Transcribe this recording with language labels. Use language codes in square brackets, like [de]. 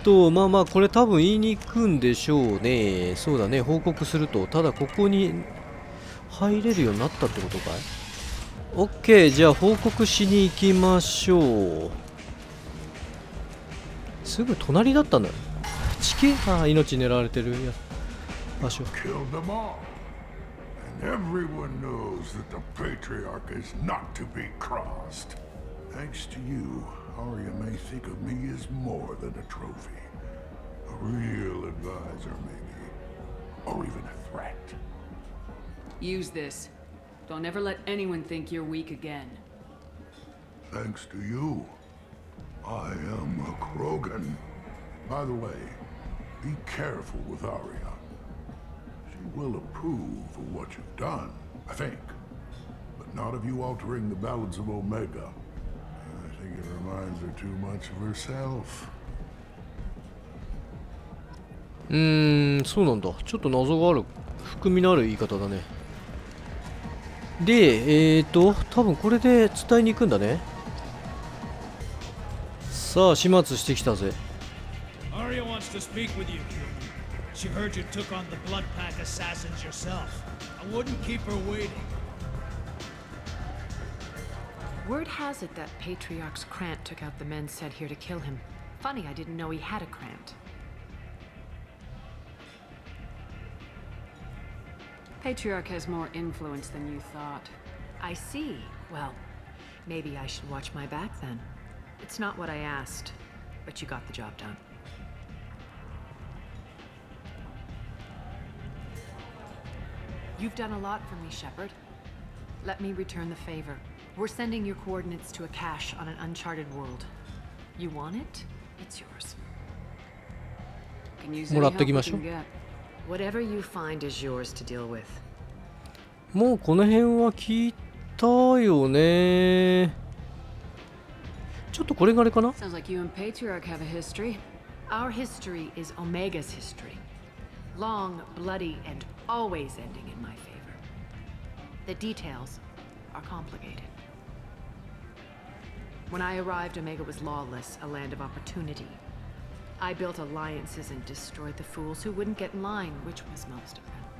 [ja] まあまあこれ多分言いに行くんでしょうね。そうだね、報告すると。ただここに入れるようになったってことかい。 OK、 じゃあ報告しに行きましょう。すぐ隣だったんだよ。地形が命狙われてる場所。 [en] Killed them all. And everyone knows that the Patriarch is not to be crossed. Thanks to you, Arya may think of me as more than a trophy. A real advisor, maybe. Or even a threat. Use this. Don't ever let anyone think you're weak again. Thanks to you, I am a Krogan. By the way, be careful with Arya. She will approve of what you've done, I think. But not of you altering the balance of Omega. I think it reminds her too much of herself. [ja] そうなんだ。ちょっと謎がある、含みのある言い方だね。で、多分これで伝えに行くんだね。さあ、始末してきたぜ。 [en] Arya wants to speak with you, human. She heard you took on the blood pack assassins yourself. I wouldn't keep her waiting. Word has it that Patriarch's Krant took out the men sent here to kill him. Funny, I didn't know he had a Krant. Patriarch has more influence than you thought. I see. Well, maybe I should watch my back then. It's not what I asked, but you got the job done. You've done a lot for me, Shepard. Let me return the favor. We're sending your coordinates to a cache on an uncharted world. You want it? It's yours. Can use any help you can get. Whatever you find is yours to deal with. [ja] もうこの辺は聞いたよね。ちょっとこれがあれかな？ [en] Sounds like you and Patriarch have a history. Our history is Omega's history. Long, bloody, and always ending in my favor. The details are complicated. When I arrived, Omega was lawless, a land of opportunity. I built alliances and destroyed the fools who wouldn't get in line, which was most of them.